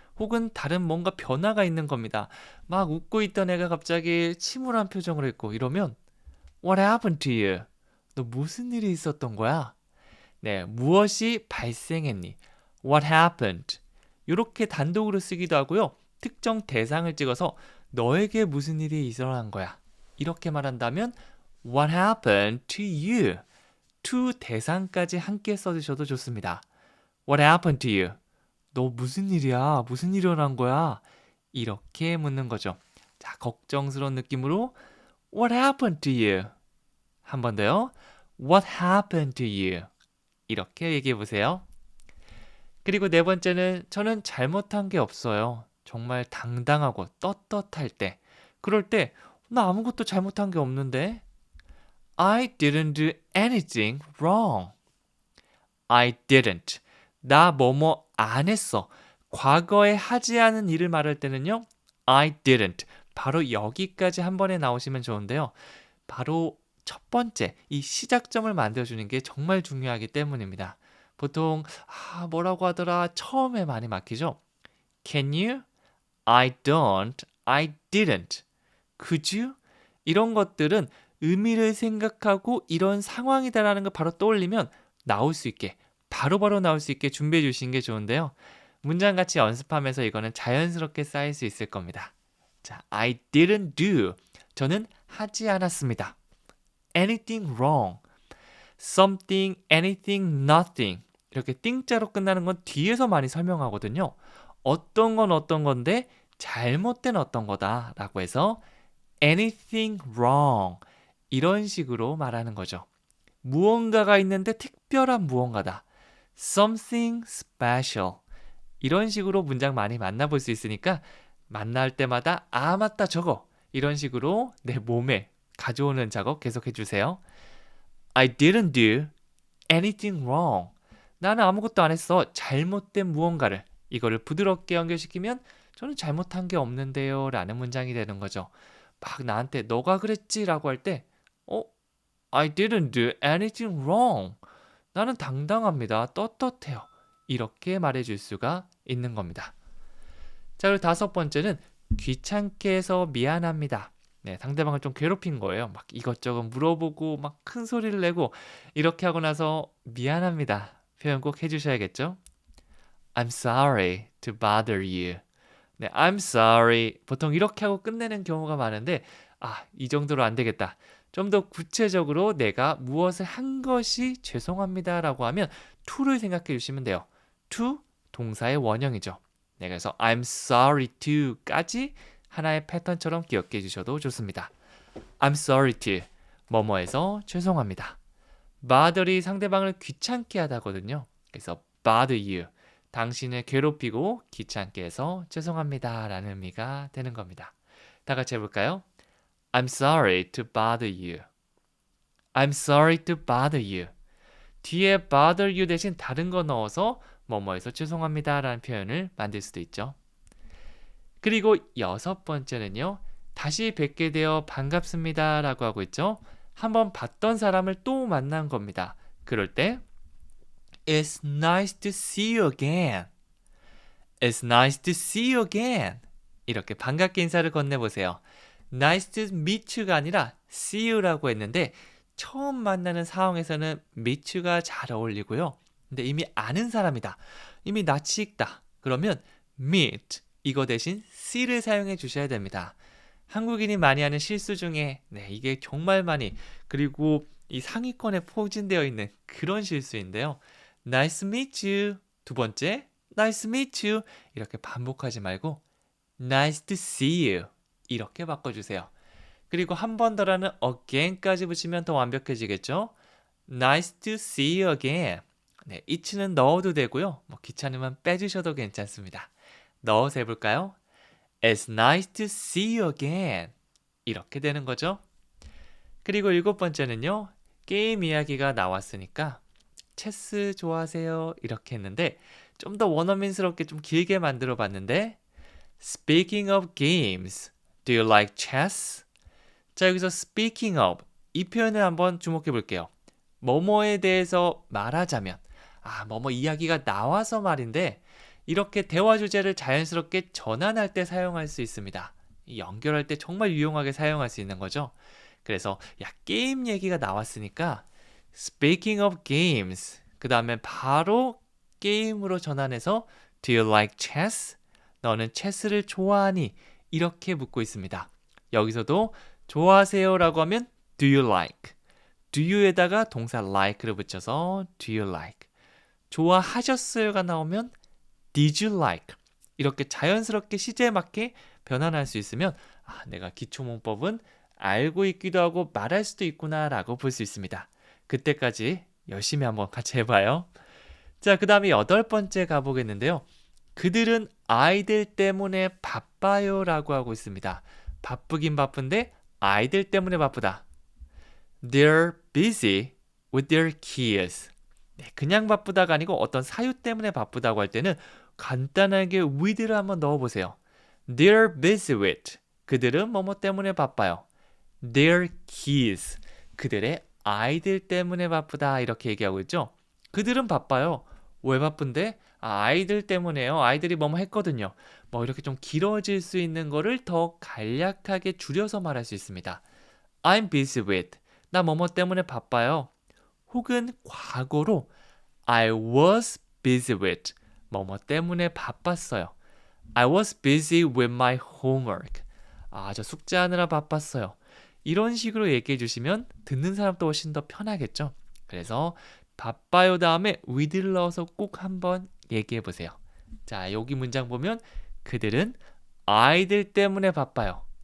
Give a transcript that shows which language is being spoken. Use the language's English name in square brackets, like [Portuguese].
[Korean] 혹은 다른 뭔가 변화가 있는 겁니다. 막 웃고 있던 애가 갑자기 침울한 표정을 했고 이러면 [English] What happened to you? [Korean] 너 무슨 일이 있었던 거야? 네, 무엇이 발생했니? [English] What happened? [Korean] 이렇게 단독으로 쓰기도 하고요. 특정 대상을 찍어서 너에게 무슨 일이 일어난 거야? 이렇게 말한다면 [English] What happened to you? [Korean] to 대상까지 함께 써주셔도 좋습니다. [English] What happened to you? [Korean] 너 무슨 일이야? 무슨 일이 일어난 거야? 이렇게 묻는 거죠. 자, 걱정스러운 느낌으로 [English] What happened to you? [Korean] 한 번 더요. [English] What happened to you? [Korean] 이렇게 얘기해 보세요. 그리고 네 번째는 저는 잘못한 게 없어요. 정말 당당하고 떳떳할 때. 그럴 때 나 아무것도 잘못한 게 없는데. [English] I didn't do anything wrong. I didn't. [Korean] 나 뭐뭐 안 했어. 과거에 하지 않은 일을 말할 때는요. [English] I didn't. [Korean] 바로 여기까지 한 번에 나오시면 좋은데요. 바로 첫 번째, 이 시작점을 만들어주는 게 정말 중요하기 때문입니다. 보통 뭐라고 하더라 처음에 많이 막히죠. [English] Can you? I don't. I didn't. Could you? [Korean] 이런 것들은 의미를 생각하고 이런 상황이다라는 걸 바로 떠올리면 나올 수 있게 바로바로 나올 수 있게 준비해 주시는 게 좋은데요. 문장 같이 연습하면서 이거는 자연스럽게 쌓일 수 있을 겁니다. 자, [English] I didn't do. [Korean] 저는 하지 않았습니다. [English] Anything wrong. Something, anything, nothing. [Korean] 이렇게 띵자로 끝나는 건 뒤에서 많이 설명하거든요. 어떤 건 어떤 건데 잘못된 어떤 거다라고 해서 [English] anything wrong. [Korean] 이런 식으로 말하는 거죠. 무언가가 있는데 특별한 무언가다. [English] Something special. [Korean] 이런 식으로 문장 많이 만나볼 수 있으니까 만날 때마다 맞다 저거 이런 식으로 내 몸에 가져오는 작업 계속해 주세요. [English] I didn't do anything wrong. [Korean] 나는 아무것도 안 했어. 잘못된 무언가를. 이거를 부드럽게 연결시키면 저는 잘못한 게 없는데요 라는 문장이 되는 거죠. 막 나한테 너가 그랬지 라고 할 때 [English] I didn't do anything wrong. [Korean] 나는 당당합니다. 떳떳해요. 이렇게 말해줄 수가 있는 겁니다. 자, 그리고 다섯 번째는 귀찮게 해서 미안합니다. 네, 상대방을 좀 괴롭힌 거예요. 막 이것저것 물어보고 막 큰 소리를 내고 이렇게 하고 나서 미안합니다. 표현 꼭 해주셔야겠죠? [English] I'm sorry to bother you. 네, I'm sorry. [Korean] 보통 이렇게 하고 끝내는 경우가 많은데 이 정도로 안 되겠다. 좀 더 구체적으로 내가 무엇을 한 것이 죄송합니다 라고 하면 to를 생각해 주시면 돼요. to 동사의 원형이죠. 네, 그래서 [English] I'm sorry to [Korean] 까지 하나의 패턴처럼 기억해 주셔도 좋습니다. [English] I'm sorry to [Korean] 뭐뭐해서 죄송합니다. bother이 상대방을 귀찮게 하다거든요. 그래서 bother you 당신을 괴롭히고 귀찮게 해서 죄송합니다 라는 의미가 되는 겁니다. 다 같이 해볼까요? [English] I'm sorry to bother you. I'm sorry to bother you. [Korean] 뒤에 bother you 대신 다른 거 넣어서 뭐뭐해서 죄송합니다 라는 표현을 만들 수도 있죠. 그리고 여섯 번째는요. 다시 뵙게 되어 반갑습니다 라고 하고 있죠. 한번 봤던 사람을 또 만난 겁니다. 그럴 때 [English] It's nice to see you again. It's nice to see you again. [Korean] 이렇게 반갑게 인사를 건네보세요. [English] Nice to meet you [Korean] 가 아니라 see you라고 했는데 처음 만나는 상황에서는 meet you가 잘 어울리고요. 근데 이미 아는 사람이다. 이미 낯이 익다. 그러면 meet 이거 대신 see를 사용해 주셔야 됩니다. 한국인이 많이 하는 실수 중에 이게 정말 많이 그리고 이 상위권에 포진되어 있는 그런 실수인데요. [English] Nice to meet you. [Korean] 두 번째, [English] nice to meet you. [Korean] 이렇게 반복하지 말고 [English] nice to see you. [Korean] 이렇게 바꿔주세요. 그리고 한 번 더라는 again까지 붙이면 더 완벽해지겠죠? [English] Nice to see you again. [Korean] 네, it는 넣어도 되고요. 귀찮으면 빼주셔도 괜찮습니다. 넣어서 해볼까요? [English] It's nice to see you again. [Korean] 이렇게 되는 거죠. 그리고 일곱 번째는요. 게임 이야기가 나왔으니까 체스 좋아하세요? 이렇게 했는데 좀 더 원어민스럽게 좀 길게 만들어 봤는데 [English] Speaking of games, do you like chess? [Korean] 자, 여기서 speaking of 이 표현을 한번 주목해 볼게요. 뭐뭐에 대해서 말하자면 뭐뭐 이야기가 나와서 말인데 이렇게 대화 주제를 자연스럽게 전환할 때 사용할 수 있습니다. 연결할 때 정말 유용하게 사용할 수 있는 거죠. 그래서 게임 얘기가 나왔으니까 [English] Speaking of games, [Korean] 그 다음에 바로 게임으로 전환해서 [English] Do you like chess? [Korean] 너는 체스를 좋아하니? 이렇게 묻고 있습니다. 여기서도 좋아하세요 라고 하면 [English] Do you like? [Korean] Do you에다가 동사 like를 붙여서 [English] Do you like? [Korean] 좋아하셨어요가 나오면 [English] Did you like? [Korean] 이렇게 자연스럽게 시제에 맞게 변환할 수 있으면 내가 기초문법은 알고 있기도 하고 말할 수도 있구나 라고 볼 수 있습니다. 그때까지 열심히 한번 같이 해봐요. 자, 그 다음에 8번째 가보겠는데요. 그들은 아이들 때문에 바빠요 라고 하고 있습니다. 바쁘긴 바쁜데 아이들 때문에 바쁘다. [English] They're busy with their kids. [Korean] 그냥 바쁘다가 아니고 어떤 사유 때문에 바쁘다고 할 때는 간단하게 with를 한번 넣어보세요. [English] They're busy with. [Korean] 그들은 뭐뭐 때문에 바빠요. [English] Their kids. [Korean] 그들의 아이들 때문에 바쁘다 이렇게 얘기하고 있죠. 그들은 바빠요. 왜 바쁜데? 아이들 때문에요. 아이들이 뭐뭐 했거든요. 이렇게 좀 길어질 수 있는 거를 더 간략하게 줄여서 말할 수 있습니다. [English] I'm busy with. [Korean] 나 뭐뭐 때문에 바빠요. 혹은 과거로 [English] I was busy with. [Korean] 뭐뭐 때문에 바빴어요. [English] I was busy with my homework. [Korean] 저 숙제하느라 바빴어요. 이런 식으로 얘기해 주시면 듣는 사람도 훨씬 더 편하겠죠. 그래서 바빠요 다음에 with를 넣어서 꼭 한번 얘기해 보세요. 자, 여기 문장 보면 그들은 아이들 때문에 바빠요.